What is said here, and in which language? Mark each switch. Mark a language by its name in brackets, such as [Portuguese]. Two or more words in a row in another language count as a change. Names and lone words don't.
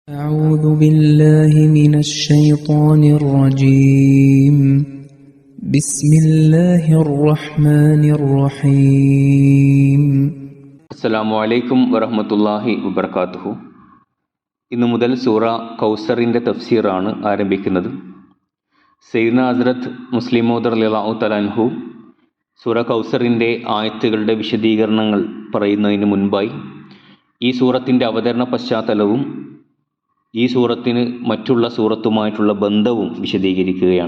[Arabic] أعوذ بالله من الشيطان الرجيم بسم الله الرحمن الرحيم السلام عليكم ورحمة الله وبركاته. [Malayalam] ഇന്നു മുതൽ സൂറ കൗസറിൻ്റെ തഫ്സീറാണ് ആരംഭിക്കുന്നത്. സയ്യിദ്ന ഹസ്രത്ത് മുസ്ലിം മൗദ് [Arabic] رضي الله تعالى عنه [Malayalam] സൂറ കൗസറിൻ്റെ ആയത്തുകളുടെ വിശദീകരണങ്ങൾ പറയുന്നതിന് മുൻപായി ഈ സൂറത്തിൻ്റെ അവതരണ പശ്ചാത്തലവും ഈ സൂറത്തിന് മറ്റുള്ള സൂറത്തുമായിട്ടുള്ള ബന്ധവും വിശദീകരിക്കുകയാണ്.